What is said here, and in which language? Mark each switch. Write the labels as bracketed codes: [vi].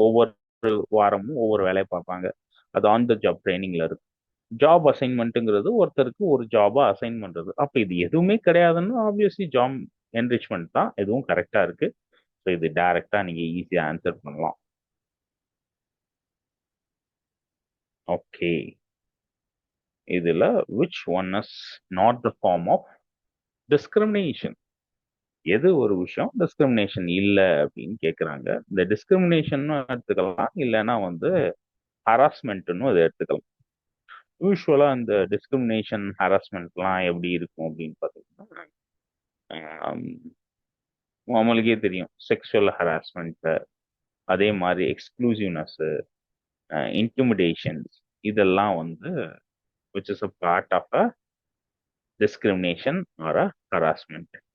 [ta] ஒவ்வொரு வாரமும் ஒவ்வொரு வேலையை பார்ப்பாங்க. அது ஆன் த ஜாப் ட்ரைனிங்ல இருக்கு. ஜாப் அசைன்மெண்ட்டுங்கிறது ஒருத்தருக்கு ஒரு ஜாபா அசைன் பண்றது. அப்ப இது எதுவுமே கிடையாதுன்னு ஆப்வியஸ்லி ஜாப் என்ரிச்மெண்ட் தான் எதுவும் கரெக்டா இருக்கு. ஸோ இது டைரக்டா நீங்க ஈஸியா ஆன்சர் பண்ணலாம். ஓகே. இதுல [en] which one is not the form of discrimination? [ta] எது ஒரு விஷயம் டிஸ்கிரிமினேஷன் இல்ல அப்படின்னு கேக்குறாங்க. இந்த டிஸ்கிரிமினேஷன் எடுத்துக்கலாம், இல்லைன்னா வந்து ஹராஸ்மெண்ட்னு அதை எடுத்துக்கலாம். யூஸ்வலா இந்த டிஸ்கிரிமினேஷன் ஹராஸ்மெண்ட்லாம் எப்படி இருக்கும் அப்படின்னு பார்த்தீங்கன்னா, ஆம், நம்மளுக்கே தெரியும் செக்ஷுவல் ஹராஸ்மெண்ட், அதே மாதிரி எக்ஸ்க்ளூசிவ்னஸ், இன்டிமிடேஷன்ஸ், இதெல்லாம் வந்து [en] which is a part of a discrimination or a harassment.